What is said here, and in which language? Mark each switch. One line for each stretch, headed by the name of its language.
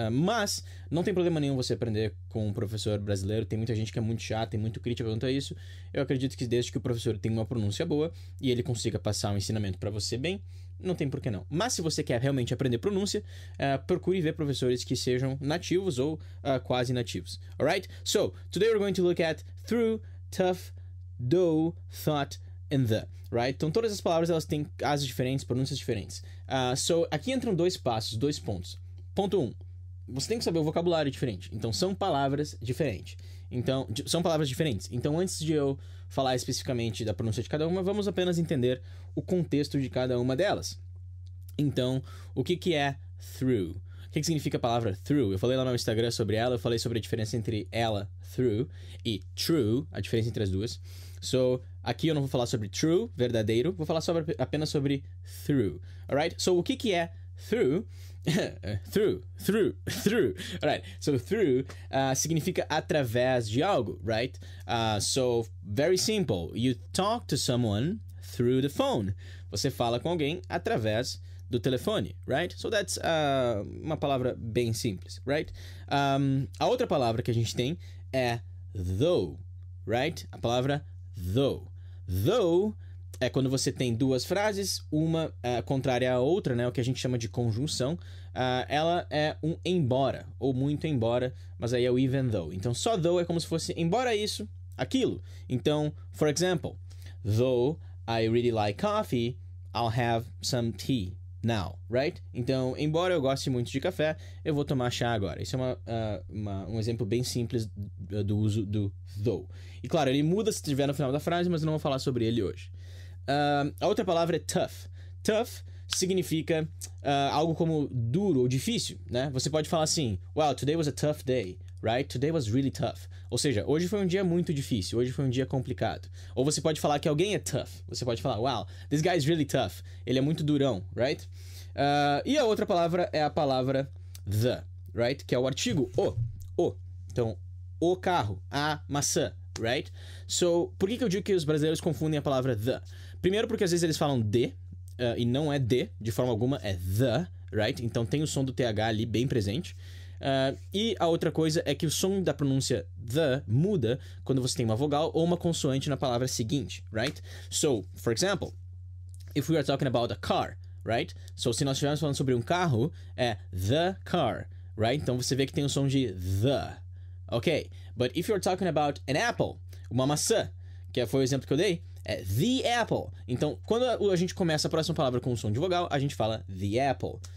Portuguese: Mas não tem problema nenhum você aprender com um professor brasileiro. Tem muita gente que é muito chata, tem muito crítica quanto a isso. Eu acredito que desde que o professor tenha uma pronúncia boa e ele consiga passar um ensinamento para você bem, não tem por que não. Mas se você quer realmente aprender pronúncia, procure ver professores que sejam nativos ou quase nativos.
English: Alright? So, today we're going to look at through, tough, though, thought, and the. Right?
Portuguese: Então todas as palavras elas têm casos diferentes, pronúncias diferentes. So, aqui entram dois passos, dois pontos. Ponto 1. Você tem que saber o vocabulário diferente. Então são palavras diferentes. São palavras diferentes. Então antes de eu falar especificamente da pronúncia de cada uma, vamos apenas entender o contexto de cada uma delas. Então, o que é through? O que significa a palavra through? Eu falei lá no Instagram sobre ela, eu falei sobre a diferença entre ela, through, e true, a diferença entre as duas. So, aqui eu não vou falar sobre true, verdadeiro, vou falar apenas sobre through. Alright? So, o que é through? through. Alright, so through significa através de algo, right?
English: So, very simple. You talk to someone through the phone.
Portuguese: Você fala com alguém através do telefone, right?
English: So that's
Portuguese: uma palavra bem simples, right? A outra palavra que a gente tem é though, right? A palavra though. Though é quando você tem duas frases, uma contrária à outra, né? O que a gente chama de conjunção. Ela é um embora, ou muito embora, mas aí é o even though. Então, só though é como se fosse embora isso, aquilo. Então,
English: for example, though I really like coffee, I'll have some tea now, right?
Portuguese: Então, embora eu goste muito de café, eu vou tomar chá agora. Isso é um exemplo bem simples do uso do though. E claro, ele muda se estiver no final da frase, mas eu não vou falar sobre ele hoje. A outra palavra é tough. Tough significa algo como duro ou difícil, né? Você pode falar assim,
English: well, today was a tough day, right? Today was really tough.
Portuguese: Ou seja, hoje foi um dia muito difícil, hoje foi um dia complicado. Ou você pode falar que alguém é tough. Você pode falar,
English: wow, this guy is really tough.
Portuguese: Ele é muito durão, right? E a outra palavra é a palavra the, right? Que é o artigo o. Então, o carro, a maçã, right? So, por que eu digo que os brasileiros confundem a palavra the? Primeiro porque às vezes eles falam de, e não é de forma alguma, é the, right? Então tem o som do TH ali bem presente. E a outra coisa é que o som da pronúncia the muda quando você tem uma vogal ou uma consoante na palavra seguinte, right?
English: So, for example, if we are talking about a car, right?
Portuguese: So, se nós estivermos falando sobre um carro, é the car, right? Então você vê que tem o som de the, ok?
English: But if you're talking about an apple,
Portuguese: uma maçã, que foi o exemplo que eu dei, é the apple. Então, quando a gente começa a próxima palavra com o som de vogal, a gente fala the apple.